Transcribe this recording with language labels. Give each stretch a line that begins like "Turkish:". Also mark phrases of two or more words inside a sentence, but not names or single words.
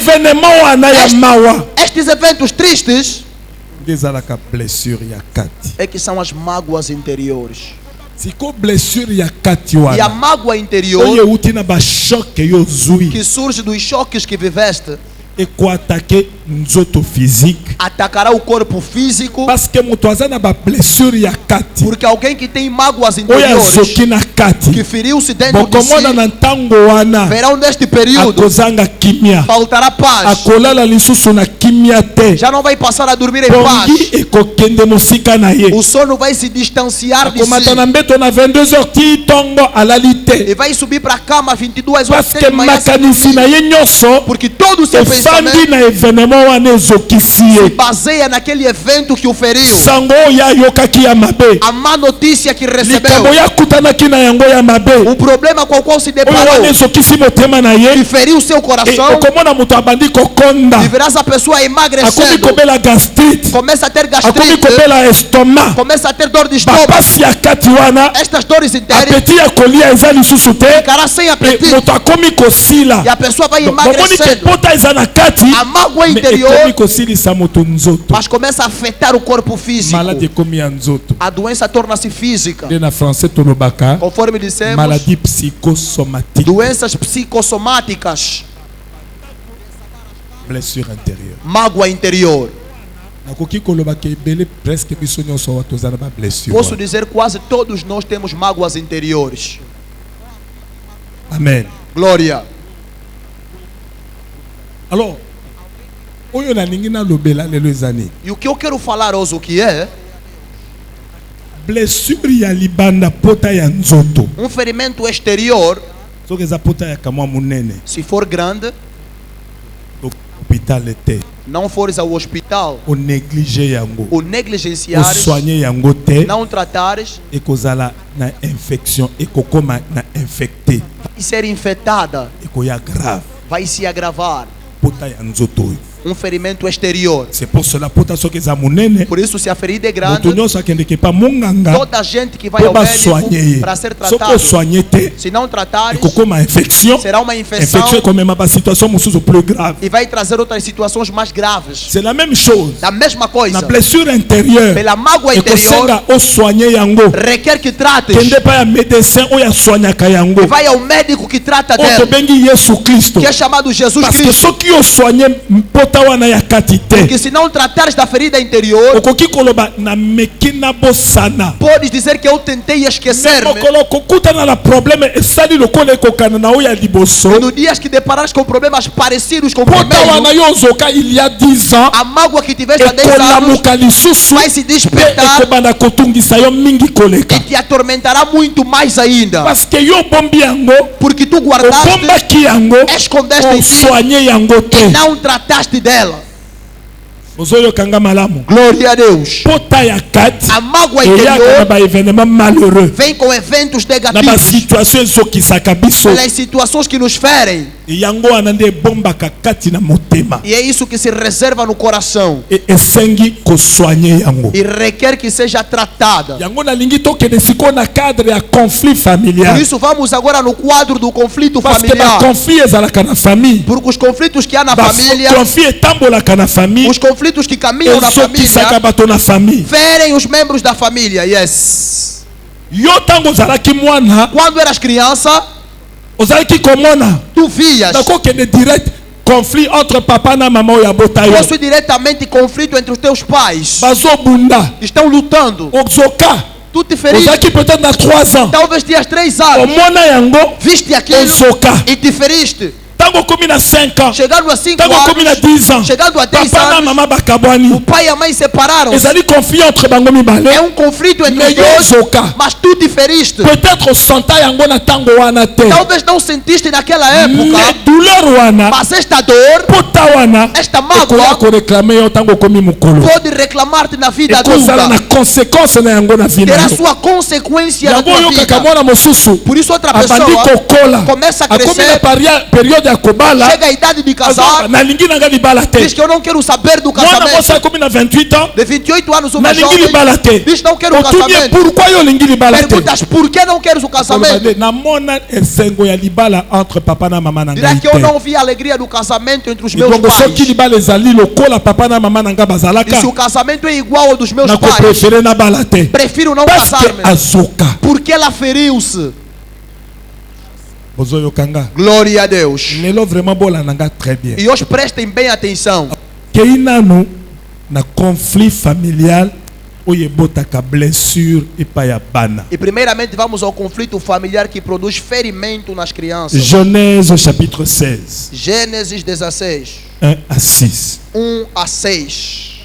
Portuguese: Estes eventos tristes é que são as mágoas interiores. E a mágoa interior que surge dos choques que viveste
French: et quoi attaquer nzoto physique,
Portuguese: atacará o corpo físico,
French: parce que
Lingala: mutuaza na ba blessure ya kati,
Portuguese: porque alguém que tem mágoas
Lingala: oya
Portuguese: interiores,
Lingala: zoki na kati,
Portuguese: que feriu-se dentro de
Lingala: bokomona si, na ntango wana
Portuguese: verão neste período
Lingala: akozanga kimia,
Portuguese: faltará paz,
Lingala: akolala lisusu na kimia te,
Portuguese: já não vai passar a dormir em paz,
Lingala: pongi ekokende mosika na ye,
Portuguese: o sono vai se distanciar de
Lingala: akomata na si mbeto na 22h ti tongo alali te,
Portuguese: e vai subir para a cama às 22 horas
French: parce que
Portuguese: de manhã,
Lingala: makanisi na ye nyonso
Portuguese: porque todo o seu
Lingala: efandi
Portuguese: pensamento
Lingala: na evenement wana ezokisi ye,
Portuguese: baseia naquele evento que o feriu,
Lingala: sango oyo ayokaki ya mabe,
Portuguese: a má notícia que recebeu,
Lingala: likambo yakutanaki na yango ya mabe,
Portuguese: o problema com o qual se
Lingala: oyo
Portuguese: deparou,
Lingala: wana ezokisi motema na
Portuguese: que
Lingala: ye,
Portuguese: feriu seu coração,
Lingala: okomona moto abandi kokonda,
Portuguese: e verás a pessoa
Lingala: akomi
Portuguese: emagrecendo,
Lingala: kobela gastrite,
Portuguese: começa a ter
Lingala: akomi
Portuguese: gastrite,
Lingala: kobela estomac,
Portuguese: começa a ter dor de estômago,
Lingala: bapasi ya kati wana,
Portuguese: estas dores internas,
Lingala: apeti ya kolia eza lisusu te,
Portuguese: ficará sem apetite,
Lingala: moto akomi kosila,
Portuguese: e a pessoa vai
Lingala: bomoni ke
Portuguese: emagrecendo,
Lingala: pota eza na kati,
Portuguese: a mágoa mais interior,
Lingala: ekomi kosilisa moto nzoto,
Portuguese: mas começa a afetar o corpo físico,
Lingala: maladi ekomi ya nzoto,
Portuguese: a doença torna-se física,
Lingala: nde na français tolobaka
Portuguese: conforme dissemos,
French: maladie psychosomatique,
Portuguese: doenças psicossomáticas,
French: blessure intérieure.
Portuguese: mágoa interior.
Lingala: Nakoki kolobaka ebele presque biso nyonso awa toza na ba blessure. Posso dizer quase todos nós temos mágoas interiores. Amen.
Portuguese: Glória.
Lingala: Alors, oyo nalingi nalobela lelo ezani.
Portuguese: E o que eu quero falar hoje o que é?
Lingala: Blessure ya libanda pota ya nzoto.
Portuguese: Ferimento exterior,
Lingala: Soki eza pota ya kamwa munene.
Portuguese: se for grande,
Lingala: Hôpital te.
Portuguese: não fores ao hospital,
Lingala: O négliger yango.
Portuguese: o O negligenciares,
Lingala: soigner yango te.
Portuguese: não tratares,
Lingala: Ekozala na infection, ekokoma na infecté.
Portuguese: vai ser infectada,
Lingala: Ekoya grave.
Portuguese: vai se agravar.
Lingala: Pota ya nzoto.
Portuguese: Ferimento exterior.
French: C'est pour cela
Lingala: pota soki eza munene.
Portuguese: Por isso, se a ferida é grande,
Lingala: Moto nyonso akendeke pa monganga.
Portuguese: toda a gente que vai ao
French: Pour
Portuguese: médico
French: soigner.
Portuguese: para ser
Lingala: Soko
Portuguese: tratado,
Lingala: soigner te.
Portuguese: se não tratares,
Lingala: Ekokoma infection.
Portuguese: será uma infecção
French: Infection est quand même une situation plus grave.
Portuguese: e vai trazer outras situações mais graves.
French: C'est la même chose.
Portuguese: Da mesma coisa,
French: La blessure intérieure.
Portuguese: pela mágoa
French: Et
Portuguese: interior,
Lingala: que soigner yango.
Portuguese: requer que trates.
Lingala: Kende pa ya médecin ou ya soignaka yango.
Portuguese: E vai ao médico que trata
Lingala: O to
Portuguese: dela,
Lingala: bengi Yesu Christo.
Portuguese: que é chamado Jesus
French: Parce que
Portuguese: Cristo.
French: ceux qui ont soigné
Lingala: pota wana ya katite.
Portuguese: Porque se não tratares da ferida interior,
Lingala: Okoki koloba na mekina bosana.
Portuguese: podes dizer que eu tentei esquecer-me.
Lingala: Mokolo kokuta na la problème esali lokole kokana na oya liboso.
Portuguese: E no dias que deparares com problemas parecidos com o
Lingala: Pota wana
Portuguese: primeiro,
Lingala: yo zoka
French: il y a 10 ans.
Portuguese: a mágoa que tiveste há 10 anos
Lingala: Ekolamuka lisusu.
Portuguese: vai se despertar
Lingala: Ekobanda kotungisa yo mingi koleka.
Portuguese: e te atormentará muito mais ainda.
French: Parce que
Lingala: yo bombi yango,
Portuguese: Porque tu guardaste,
Lingala: obombaki yango,
Portuguese: escondeste em ti
Lingala: soigner yango
Portuguese: e
Lingala: te.
Portuguese: não trataste dela.
Lingala: Ozoyo kanga malamu.
Portuguese: Glória a Deus.
Lingala: Pota ya kati,
Portuguese: A mágoa
Lingala: eyaka na
Portuguese: interior
French: ba événement malheureux.
Portuguese: vem com eventos
Lingala: Na ba
Portuguese: negativos,
Lingala: situation ezokisaka biso.
Portuguese: pelas situações que nos ferem.
Lingala: Yango wana nde ebombaka kati na motema.
Portuguese: E é isso que se reserva no coração.
Lingala: E esengi kosoigner yango.
Portuguese: E requer que seja tratada.
Lingala: Yango nalingi tokende sikoyo na cadre ya
French: conflit familial.
Portuguese: Por isso vamos agora no quadro do conflito
French: Parce que ba
Portuguese: familiar.
Lingala: conflit ezalaka na famille.
Portuguese: Porque os conflitos que há na
Lingala: Ba
Portuguese: família,
Lingala: conflit etambolaka na famille.
Portuguese: os conflitos que caminham na
Lingala: Ezokisaka
Portuguese: família,
Lingala: bato na famille. ferem os membros da família. Yes. Yo tango ozalaki mwana,
Portuguese: Quando eras criança,
Lingala: ozalaki komona
Portuguese: tu vias.
Lingala: nakokende
French: direct conflit entre
Lingala: papa na mama oyo abota yo.
Portuguese: Possui diretamente conflito entre os teus pais.
Lingala: Bazobunda
Portuguese: Estão lutando.
Lingala: ozoka
Portuguese: Tu te feriste.
Lingala: ozalaki peut-être na 3 ans
Portuguese: Talvez tinhas 3 anos.
Lingala: omona yango
Portuguese: Viste aquilo
Lingala: ozoka.
Portuguese: e te feriste.
Lingala: Tango okomi na 5 ans,
Portuguese: Chegando a 5
Lingala: tango okomi na
Portuguese: anos,
French: 10 ans,
Portuguese: chegando a 10
Lingala: papa na
Portuguese: anos,
Lingala: mama
Portuguese: o
Lingala: bakabwani,
Portuguese: pai e a mãe separaram.
Lingala: ezali
French: conflit entre
Lingala: bango
Portuguese: É
Lingala: mibale.
Portuguese: conflito entre
French: Mais
Portuguese: os
Lingala: yo
Portuguese: dois,
Lingala: ozoka,
Portuguese: mas tu te feriste.
Lingala: peut-être osanta yango na tango wana te,
Portuguese: Talvez não sentiste naquela época,
French: mais douleur
Lingala: wana,
Portuguese: mas esta dor,
Lingala: pota wana,
Portuguese: esta
Lingala: ekoya
Portuguese: mágoa,
Lingala: koreklame yo tango okomi mokolo.
Portuguese: pode reclamar-te na vida
Lingala: ekozala na
Portuguese: adulta.
Lingala: conséquence na yango na vie na
Portuguese: Terá
Lingala: yo.
Portuguese: sua consequência na
Lingala: yango
Portuguese: tua
Lingala: oyokaka
Portuguese: vida.
Lingala: mwana mosusu
Portuguese: Por isso outra
Lingala: abandi
Portuguese: pessoa
Lingala: kokola
Portuguese: começa a
Lingala: akomi na
Portuguese: crescer,
Lingala: periode ya kobala
Portuguese: chega a idade de casar,
Lingala: nalingi nanga libala te
Portuguese: diz que eu não quero saber do
Lingala: mwana mwasi
Portuguese: casamento.
Lingala: akomi na 28 ans
Portuguese: De 28 anos, uma
Lingala: nalingi
Portuguese: jovem
Lingala: libala te
Portuguese: diz não quero o
Lingala: otuni ye
Portuguese: casamento.
Lingala: pourquoi yo olingi libala te
Portuguese: Perguntas por que não queres o casamento?
Lingala: namona esengo ya libala entre papa na mama na
Portuguese: Dirá
Lingala: ngai
Portuguese: que eu
Lingala: te
Portuguese: não vi a alegria do casamento entre os meus
Lingala: donc soki
Portuguese: pais.
Lingala: libala ezali lokola papa na mama na ngai
Portuguese: E
Lingala: bazalaka
Portuguese: se o casamento é igual ao dos meus pais,
Lingala: nakoprefere nabala te
Portuguese: prefiro não
French: parce que
Portuguese: casar-me.
Lingala: azoka
Portuguese: Porque ela feriu-se. Glória a Deus.
French: Très bien.
Portuguese: E hoje prestem bem atenção.
Lingala: Na
French: conflit familial blessure
Lingala: e bana.
Portuguese: E primeiramente vamos ao conflito familiar que produz ferimento nas crianças.
French: Genèse chapitre 16.
Portuguese: Gênesis 16. 1 a 6. 1 a 6.